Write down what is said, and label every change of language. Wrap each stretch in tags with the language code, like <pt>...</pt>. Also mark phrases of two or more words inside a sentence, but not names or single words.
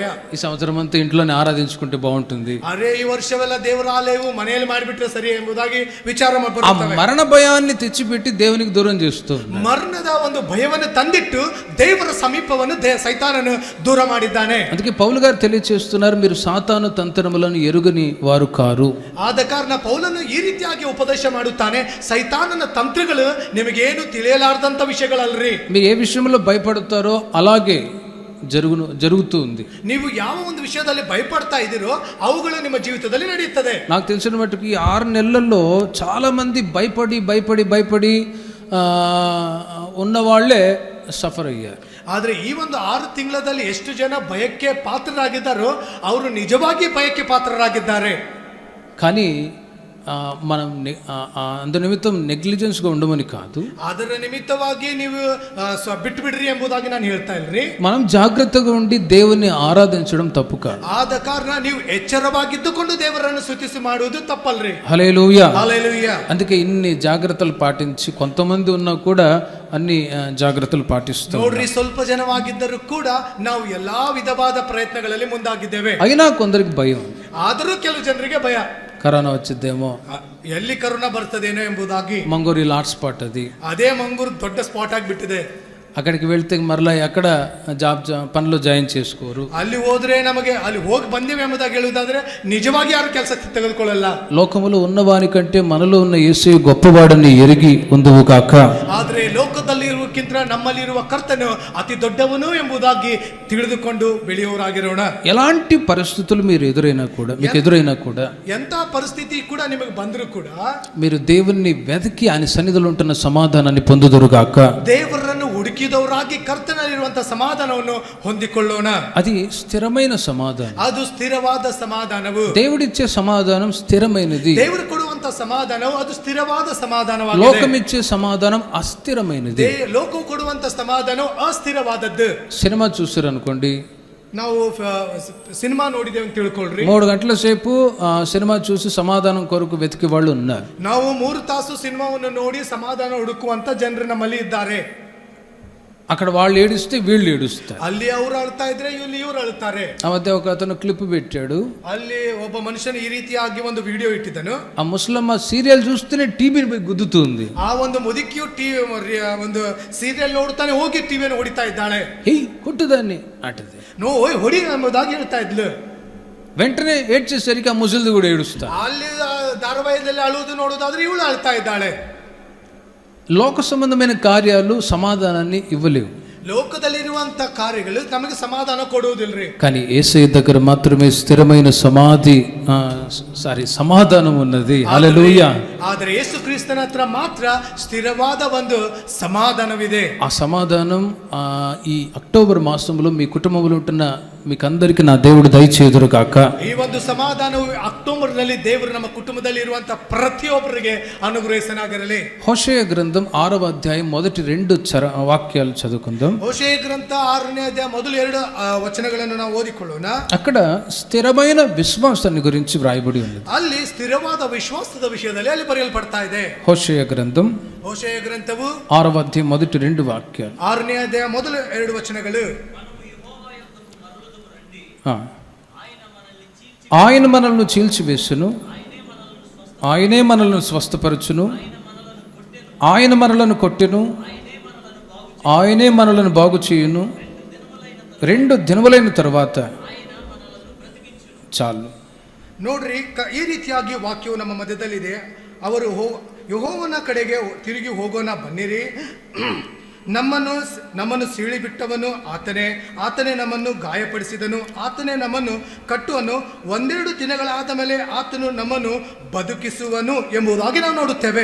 <te>ఈ సంవత్సరం అంతా ఇంట్లోనే ఆరాధించుకుంటే బాగుంటుంది.</te> <kn>ಅರೆ, ಈ ವರ್ಷವೆಲ್ಲ ದೇವರ ಆಲಯವು ಮನೆಯಲ್ಲಿ ಮಾಡಿಬಿಟ್ರೆ ಸರಿ ಎಂಬುದಾಗಿ ವಿಚಾರ</kn> <te>ఆ మరణ భయాన్ని తెచ్చిపెట్టి దేవునికి దూరం చేస్తూ,</te> <kn>ಮರಣದ ಒಂದು ಭಯವನ್ನು ತಂದಿಟ್ಟು ದೇವರ ಸಮೀಪವನ್ನು ಸೈತಾನನು ದೂರ ಮಾಡಿದ್ದಾನೆ.</kn> <te>అందుకే పౌలు గారు తెలియచేస్తున్నారు, మీరు సాతాను తంత్రములను ఎరుగని వారు కారు.</te> <kn>ಆದ ಕಾರಣ ಪೌಲನು ಈ ರೀತಿಯಾಗಿ ಉಪದೇಶ ಮಾಡುತ್ತಾನೆ, ಸೈತಾನನ ತಂತ್ರಗಳು ನಿಮಗೇನು ತಿಳಿಯಲಾರದಂತ ವಿಷಯಗಳಲ್ರಿ.</kn> <te>మీరు ఏ విషయంలో భయపడతారో అలాగే జరుగుతూ ఉంది.</te> <kn>ನೀವು ಯಾವ ಒಂದು ವಿಷಯದಲ್ಲಿ ಭಯಪಡ್ತಾ ಇದ್ದೀರೋ ಅವುಗಳು ನಿಮ್ಮ ಜೀವಿತದಲ್ಲಿ ನಡೆಯುತ್ತದೆ.</kn> <te>నాకు తెలిసిన మట్టుకు ఈ 6 నెలల్లో చాలా మంది భయపడి ఉన్న వాళ్ళే సఫర్ అయ్యారు.</te> <kn>ಆದ್ರೆ ಈ ಒಂದು 6 ತಿಂಗಳಲ್ಲಿ ಎಷ್ಟು ಜನ ಭಯಕ್ಕೆ ಪಾತ್ರರಾಗಿದ್ದಾರೋ ಅವರು ನಿಜವಾಗಿ ಭಯಕ್ಕೆ ಪಾತ್ರರಾಗಿದ್ದಾರೆ.</kn> <te>కానీ మనం అందు నిమిత్తం నెగ్లిజెన్స్గా ఉండమని కాదు,</te> <kn>ಅದರ ನಿಮಿತ್ತವಾಗಿ ನೀವು ಬಿಟ್ಟು ಬಿಡ್ರಿ ಎಂಬುದಾಗಿ ನಾನು ಹೇಳ್ತಾ ಇಲ್ರಿ.</kn> <te>మనం జాగ్రత్తగా ఉండి దేవుని ఆరాధించడం తప్పు కాదు.</te> <kn>ಆದ ಕಾರಣ ನೀವು ಎಚ್ಚರವಾಗಿದ್ದುಕೊಂಡು ದೇವರನ್ನು ಸ್ತುತಿಸಿ ಮಾಡುವುದು ತಪ್ಪಲ್ರಿ.</kn> <te>హల్లెలూయా, హల్లెలూయా. అందుకే ఇన్ని జాగ్రత్తలు పాటించి కొంతమంది ఉన్నా కూడా అన్ని జాగ్రత్తలు పాటిస్తాం.</te> <kn>ನೋಡ್ರಿ, ಸ್ವಲ್ಪ ಜನವಾಗಿದ್ದರೂ ಕೂಡ ನಾವು ಎಲ್ಲಾ ವಿಧವಾದ ಪ್ರಯತ್ನಗಳಲ್ಲಿ ಮುಂದಾಗಿದ್ದೇವೆ.</kn> <te>అయినా కొందరికి భయం,</te> <kn>ಆದರೂ ಕೆಲವು ಜನರಿಗೆ ಭಯ.</kn> <te>కరోనా వచ్చిద్దేమో,</te> <kn>ಎಲ್ಲಿ ಕರೋನಾ ಬರ್ತದೇನೋ ಎಂಬುದಾಗಿ. ಮಂಗೂರು ಇಲ್ಲಿ ಹಾಟ್ಸ್ಪಾಟ್ అది, ಅದೇ ಮಂಗೂರು ದೊಡ್ಡ ಸ್ಪಾಟ್ ಆಗಿಬಿಟ್ಟಿದೆ.</kn> <te>అక్కడికి వెళ్తే మరలా ఎక్కడ పనిలో జాయిన్ చేసుకోరు.</te> <kn>ಅಲ್ಲಿ ಹೋದ್ರೆ ನಮಗೆ ಅಲ್ಲಿ ಹೋಗಿ ಬಂದೇವೆ ಎಂಬುದಾಗಿ ಹೇಳುವುದಾದ್ರೆ ನಿಜವಾಗಿ ಯಾರು ಕೆಲಸ ತೆಗೆದುಕೊಳ್ಳಲ್ಲ.</kn> <te>లోకములో ఉన్నవాని కంటే మనలో ఉన్న యేసు గొప్పవాడని ఎరిగి ఉందువు కాక.</te> <kn>ಆದ್ರೆ ಲೋಕದಲ್ಲಿ ಇರುವಕ್ಕಿಂತ ನಮ್ಮಲ್ಲಿ ಇರುವ ಕರ್ತನು ಅತಿ ದೊಡ್ಡವನು ಎಂಬುದಾಗಿ ತಿಳಿದುಕೊಂಡು ಬೆಳೆಯುವವರಾಗಿರೋಣ.</kn> <te>ఎలాంటి పరిస్థితులు మీకు ఎదురైనా కూడా</te> <kn>ಎಂತ ಪರಿಸ್ಥಿತಿ ಕೂಡ ನಿಮಗೆ ಬಂದರೂ ಕೂಡ</kn> <te>మీరు దేవుణ్ణి వెతికి ఆయన సన్నిధిలో ఉంటున్న సమాధానాన్ని పొందుదురు గాక.</te> <kn>ದೇವರನ್ನು ಹುಡುಕಿದವರಾಗಿ ಕರ್ತನಲ್ಲಿರುವಂತಹ ಸಮಾಧಾನವನ್ನು ಹೊಂದಿಕೊಳ್ಳೋಣ.</kn> <te>అది స్థిరమైన సమాధానం.</te> <kn>ಅದು ಸ್ಥಿರವಾದ ಸಮಾಧಾನವು.</kn> <te>దేవుడిచ్చే సమాధానం స్థిరమైనది.</te> <kn>ದೇವರು ಕೊಡುವಂತ ಸಮಾಧಾನವು ಅದು ಸ್ಥಿರವಾದ ಸಮಾಧಾನವಾಗಿದೆ.</kn> <te>లోకమిచ్చే సమాధానం అస్థిరమైనది.</te> <kn>ಲೋಕವು ಕೊಡುವಂತ ಸಮಾಧಾನವು ಅಸ್ಥಿರವಾದದ್ದು.</kn> <te>సినిమా చూసారు అనుకోండి,</te> <kn>ನಾವು సినిమಾ ನೋಡಿದ್ದೇವೆ ಅಂತ ತಿಳ್ಕೊಳ್ರಿ.</kn> <te>3 గంటల సేపు సినిమా చూసి సమాధానం కొరకు వెతికే వాళ్ళు ఉన్నారు.</te> <kn>ನಾವು 3 ತಾಸು ಸಿನಿಮಾವನ್ನು ನೋಡಿ ಸಮಾಧಾನ ಹುಡುಕುವಂತ ಜನರು ನಮ್ಮಲ್ಲಿ ಇದ್ದಾರೆ.</kn> <te>అక్కడ వాళ్ళు ఏడిస్తే వీళ్ళు ఏడుస్తారు.</te> <kn>ಅಲ್ಲಿ ಅವರು ಅಳ್ತಾ ಇದ್ರೆ ಇಲ್ಲಿ ಇವರು ಅಳ್ತಾರೆ.</kn> <te>ఆ మధ్య ఒక అతను క్లిప్ పెట్టాడు.</te> <kn>ಅಲ್ಲಿ ಒಬ್ಬ ಮನುಷ್ಯನು ಈ ರೀತಿಯಾಗಿ ಒಂದು ವಿಡಿಯೋ ಇಟ್ಟಿದ್ದನು.</kn> <te>ఆ ముసలమ్మ సీరియల్ చూస్తేనే టీవీని పోయి గుద్దుతుంది.</te> <kn>ಆ ಒಂದು ಮುದುಕಿಯು ಟಿವಿ ಒಂದು ಸೀರಿಯಲ್ ನೋಡ್ತಾನೆ ಹೋಗಿ ಟಿವಿಯನ್ನು ಹೊಡಿತಾ ಇದ್ದಾಳೆ.</kn> <te>ಹೇಯ್ కొట్టుదాన్ని అంటది.</te> <kn>ನೋ ಹೊಡಿ ಎಂಬುದಾಗಿ ಹೇಳ್ತಾ ಇದ್ಲು.</kn> <te>వెంటనే ఏడ్చేసరికి ఆ ముసలిది కూడా ఏడుస్తా.</te> <kn>ಅಲ್ಲಿ ಧಾರಾವಾಹಿಯಲ್ಲಿ ಅಳುವುದು ನೋಡುವುದಾದ್ರೆ ಇವಳು ಅಳ್ತಾ ಇದ್ದಾಳೆ.</kn> <te>లోక సంబంధమైన కార్యాలు సమాధానాన్ని ఇవ్వలేవు.</te> <kn>ಲೋಕದಲ್ಲಿರುವಂತ ಕಾರ್ಯಗಳು ನಮಗೆ ಸಮಾಧಾನ ಕೊಡುವುದಿಲ್ರಿ.</kn> <te>కానీ యేసయ్య దగ్గర మాత్రమే స్థిరమైన సమాధానం ఉన్నది. హల్లెలూయా.</te> <kn>ಆದರೆ ಯೇಸು ಕ್ರಿಸ್ತನ ಹತ್ರ ಮಾತ್ರ ಸ್ಥಿರವಾದ ಒಂದು ಸಮಾಧಾನವಿದೆ.</kn> <te>ఆ సమాధానం ఈ అక్టోబర్ మాసంలో మీ కుటుంబంలో ఉంటున్న మీకందరికి నా దేవుడు దయచేయుదురు కాక.</te> <kn>ಈ ಒಂದು సమాధాನವು అక్టోబర్ ನಲ್ಲಿ ದೇವರು ನಮ್ಮ ಕುಟುಂಬದಲ್ಲಿ ಇರುವಂತ ಪ್ರತಿಯೊಬ್ಬರಿಗೆ ಅನುಗ್ರಹಿಸನಾಗಿರಲಿ.</kn> <te>హోషేయ గ్రంథం 6వ అధ్యాయం మొదటి 2 వాక్యాలు చదువుకుందాం.</te> <kn>హోషేయ గ్రంథ 6ನೇ అధ్యాయం మొదలు 2 వచనಗಳನ್ನು ನಾವು ಓದಿಕೊಳ್ಳೋಣ.</kn> <te>అక్కడ స్థిరమైన విశ్వాసాన్ని గురించి వ్రాయబడి ఉంది.</te> <kn>ಅಲ್ಲಿ ಸ್ಥಿರವಾದ ವಿಶ್ವಾಸದ ವಿಷಯದಲ್ಲಿ ಅಲ್ಲಿ ಬರೆಯಲ್ಪಡ್ತಾ ಇದೆ.</kn> <te>హోషేయ గ్రంథం</te> <kn>హోషేయ గ్రంಥವು</kn> <te>6వ అధ్యాయం మొదటి 2 వాక్యాలు.</te> <kn>6ನೇ అధ్యాయ ಮೊದಲು 2 వచనಗಳು.</kn> <te>ఆయన మనల్ని చీల్చివేసును, ఆయనే మనల్ని స్వస్థపరచును, ఆయన మనలను కొట్టెను, ఆయనే మనలను బాగు చేయును, 2 దినములైన తర్వాత చాలు.</te> <kn>ನೋಡ್ರಿ, ಈ ರೀತಿಯಾಗಿ ವಾಕ್ಯವು ನಮ್ಮ ಮಧ್ಯದಲ್ಲಿದೆ. ಅವರು ಯೆಹೋವನ ಕಡೆಗೆ ತಿರುಗಿ ಹೋಗೋಣ ಬನ್ನಿರಿ. ನಮ್ಮನ್ನು ಸೀಳಿ ಬಿಟ್ಟವನು ಆತನೇ ನಮ್ಮನ್ನು ಗಾಯಪಡಿಸಿದನು, ಆತನೇ ನಮ್ಮನ್ನು ಕಟ್ಟುವನು, 1-2 ದಿನಗಳಾದ ಮೇಲೆ ಆತನು ನಮ್ಮನ್ನು ಬದುಕಿಸುವನು ಎಂಬುದಾಗಿ ನಾವು ನೋಡುತ್ತೇವೆ.</kn>